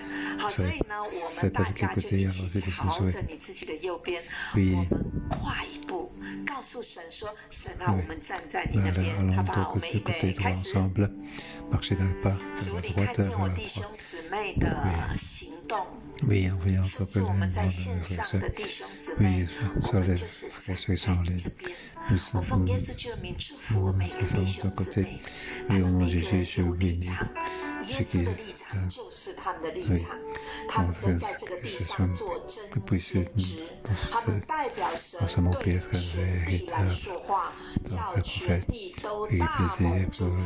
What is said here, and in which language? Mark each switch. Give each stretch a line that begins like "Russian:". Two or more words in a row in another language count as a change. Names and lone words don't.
Chinese: 好，所以呢，我们大家就一起朝着你自己的右边，我们跨一步，告诉神说：“神啊，我们站在你那边，好不好？”我们预备开始。主，你看见我弟兄姊妹的行动，
French: Oui, en voyant
Chinese: 甚至我们在线上的弟兄姊妹，我们就是站在你这边。我奉耶稣基督的名祝福每个弟兄姊妹，他们每个人有立场，耶稣的立场就是他们的立场，他们跟在这个地上做真先知，他们代表神对全地来说话，叫全地都大蒙祝福。